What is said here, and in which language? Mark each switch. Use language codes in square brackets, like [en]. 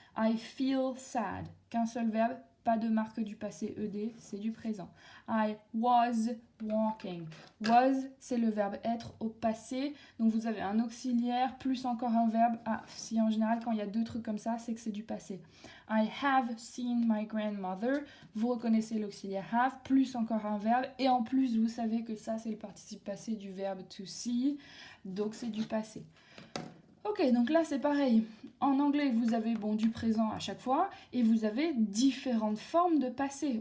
[en] I feel sad. [fr] Qu'un seul verbe, pas de marque du passé ED, c'est du présent. [en] I was walking. [fr] Was, c'est le verbe être au passé. Donc vous avez un auxiliaire plus encore un verbe. Ah, si en général quand il y a deux trucs comme ça, c'est que c'est du passé. [en] I have seen my grandmother. [fr] Vous reconnaissez l'auxiliaire have plus encore un verbe. Et en plus, vous savez que ça, c'est le participe passé du verbe to see. Donc c'est du passé. Ok, donc là c'est pareil. En anglais, vous avez du présent à chaque fois et vous avez différentes formes de passé.